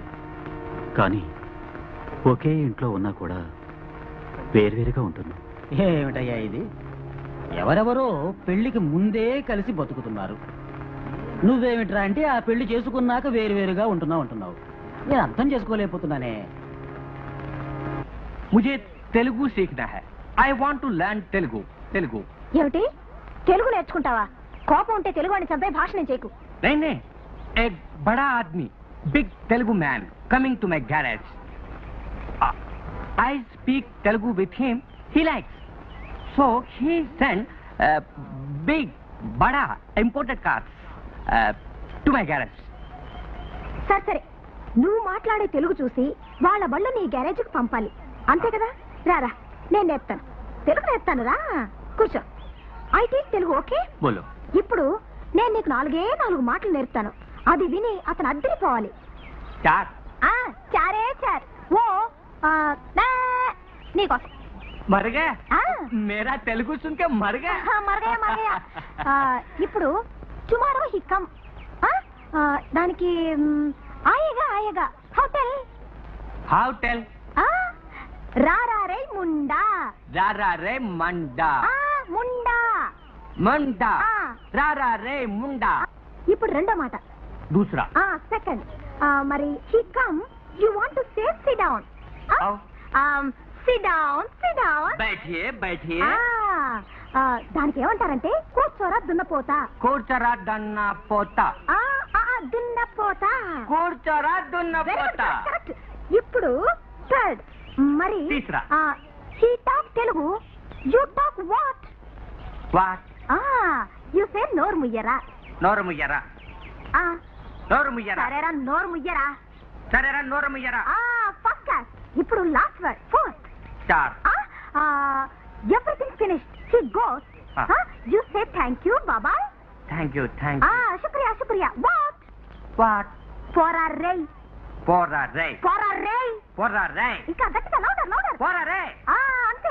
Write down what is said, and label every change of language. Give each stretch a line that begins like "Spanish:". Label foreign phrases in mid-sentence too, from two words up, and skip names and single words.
Telugu: కానీ ఒకే ఇంట్లో ఉన్నా కూడా వేరువేరుగా ఉంటున్నాం. ఏమిటయ్యా ఇది? ఎవరెవరో పెళ్లికి ముందే కలిసి బతుకుతున్నారు. నువ్వేమిట్రా అంటే ఆ పెళ్లి చేసుకున్నాక వేరువేరుగా ఉంటున్నావు. నేను అర్థం చేసుకోలేకపోతున్నానే.
Hindi: मुझे तेलुगु सीखना है.
English: I want to learn Telugu.
Telugu: ఏమిటి? తెలుగు నేర్చుకుంటావా? కోపం ఉంటే తెలుగు అని చంపే భాష నేను చేయకు.
Hindi: नहीं, एक बड़ा आदमी,
English: big Telugu man coming to my garage. I speak Telugu with him. He likes. So he sent big, bada imported cars to my garage.
Telugu: సరే, నువ్వు మాట్లాడే తెలుగు చూసి వాళ్ళ బళ్ళు నీ గ్యారేజ్కి పంపాలి, అంతే కదా? రారా, నేను నేర్పుతాను. తెలుగు నేర్పుతాను, రా కూర్చో. అయితే తెలుగు ఓకే? బోలో. ఇప్పుడు నేను నీకు 4 మాటలు నేర్పుతాను. అది విని అతను అద్దరిపోవాలి. चार. చారే చార్. ఓ నీకోసం.
Hindi: मर गया? मेरा तेलुगु सुन के मर गया? मर गया.
English: ఇప్పుడు tomorrow he come.
Telugu: దానికి ఆయేగా होटल. రారా రే ముండా. రారా రే ముండా. ముండా. రారా రే ముండా. ఇప్పుడు రెండో మాట. दूसरा.
English: సెకండ్. మరి he come, you want to say sit down. sit down.
Telugu: बैठिए. దానికి ఏమంటారంటే కూర్చోరా దున్నపోతా. కూర్చోరా దున్నపోతా. దున్నపోతా. కూర్చోరా దున్నపోతా. ఇప్పుడు థర్డ్. మరి తీసరా.
English: he talk Telugu, you talk what? you say
Telugu: నోరు ముయ్యరా. నోరు ముయ్యరా. సరేరా, నోరు ముయ్యరా. సరేరా నోరు ముయ్యరా.
English: first class. ఇప్పుడు last word fourth.
Telugu: స్టార్.
English: everything finished. he goes. you say thank you బాబాయ్. thank you thank you.
Hindi: शुक्रिया शुक्रिया.
English: వాట్ వాట్? ఫర్ అ రే. ఫర్ అ రే. ఫర్ అ రే. ఫర్ అ రే.
Telugu: ఇంకా గట్టిగా
English: louder louder. ఫర్ అ రే.
Telugu: అంతే.